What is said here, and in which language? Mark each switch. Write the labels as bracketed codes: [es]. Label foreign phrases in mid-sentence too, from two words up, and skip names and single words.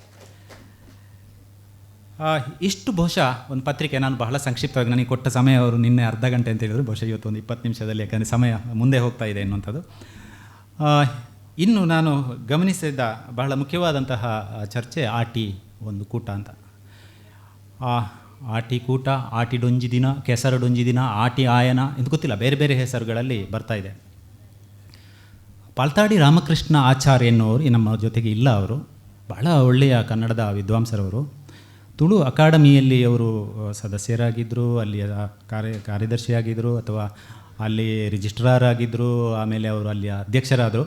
[kn] ಇಷ್ಟು ಬಹುಶಃ ಒಂದು ಪತ್ರಿಕೆ. ನಾನು ಬಹಳ ಸಂಕ್ಷಿಪ್ತವಾಗಿ, ನನಗೆ ಕೊಟ್ಟ ಸಮಯ ಅವರು ನಿನ್ನೆ ಅರ್ಧ ಗಂಟೆ ಅಂತ ಹೇಳಿದ್ರು, ಬಹುಶಃ ಇವತ್ತು ಒಂದು 20 ನಿಮಿಷದಲ್ಲಿ, ಯಾಕಂದರೆ ಸಮಯ ಮುಂದೆ ಹೋಗ್ತಾ ಇದೆ ಎನ್ನುವಂಥದ್ದು. ಇನ್ನು ನಾನು ಗಮನಿಸಿದ ಬಹಳ ಮುಖ್ಯವಾದಂತಹ ಚರ್ಚೆ ಆಟಿ ಒಂದು ಕೂಟ ಅಂತ. ಆಟಿ ಕೂಟ, ಆಟಿ ಡೊಂಜಿ ದಿನ, ಕೆಸರು ಡೊಂಜಿ ದಿನ, ಆಟಿ ಆಯನ ಎಂದು ಗೊತ್ತಿಲ್ಲ, ಬೇರೆ ಬೇರೆ ಹೆಸರುಗಳಲ್ಲಿ ಬರ್ತಾ ಇದೆ. ಪಾಲ್ತಾಡಿ ರಾಮಕೃಷ್ಣ ಆಚಾರ್ಯ ಎನ್ನುವರು ನಮ್ಮ ಜೊತೆಗೆ ಇಲ್ಲ. ಅವರು ಬಹಳ ಒಳ್ಳೆಯ ಕನ್ನಡದ ವಿದ್ವಾಂಸರವರು. ತುಳು ಅಕಾಡೆಮಿಯಲ್ಲಿ ಅವರು ಸದಸ್ಯರಾಗಿದ್ದರು, ಅಲ್ಲಿಯ ಕಾರ್ಯದರ್ಶಿಯಾಗಿದ್ದರು, ಅಥವಾ ಅಲ್ಲಿ ರಿಜಿಸ್ಟ್ರಾರ್ ಆಗಿದ್ದರು, ಆಮೇಲೆ ಅವರು ಅಲ್ಲಿಯ ಅಧ್ಯಕ್ಷರಾದರು.